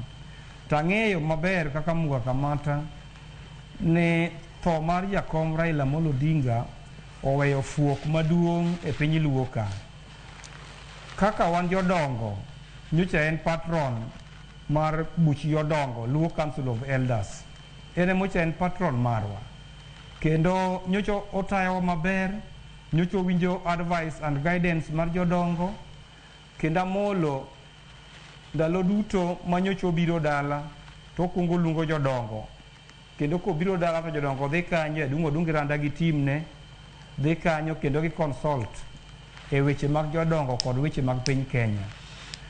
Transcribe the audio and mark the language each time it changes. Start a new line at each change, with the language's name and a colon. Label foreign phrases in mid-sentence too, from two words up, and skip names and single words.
Luo (Kenya and Tanzania): Tang'eyo maber kaka Muga Kamata ne tho mar jakom Raila Amolo Odinga oweyo fuok maduong' e piny Luo ka. Kaka wan jodongo nyocha en patron mar buch jodongo Luo Council of Elders. Ene mocha en patron marwa kendo nyocha otayo maber, nyocha winjo
English: advice and guidance
Luo (Kenya and Tanzania): mar jodongo kendo Amolo ndalo duto manyocha biro dala to kungo lungo jodongo kendo ko biro dala to jodongo dhi kanyo odungi randa gi timne dhi kanyo kendo gi consult e weche mag jodongo kod weche mag piny Kenya.